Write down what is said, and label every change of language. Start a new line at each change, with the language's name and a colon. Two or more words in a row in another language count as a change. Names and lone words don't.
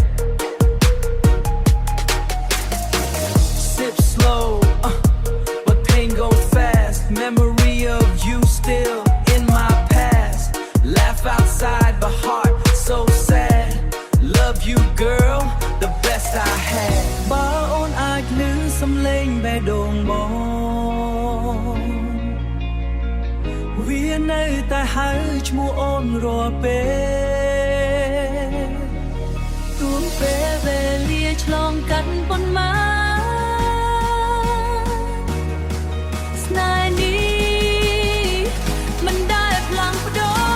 English: sip slow but pain go fast memory of you still in my past laugh outside but heart so sad love you girl the best I had
Khmer: បើអូនអាចលឺសំឡេងបេះដូងបងវានៅតែហៅឈ្មោះអូនរាល់ពេល ទួងពេលវេលាឆ្លងកាត់ប៉ុន្មានស្នេហ៍នេះមិនដែលផ្លាំងប្ដូរ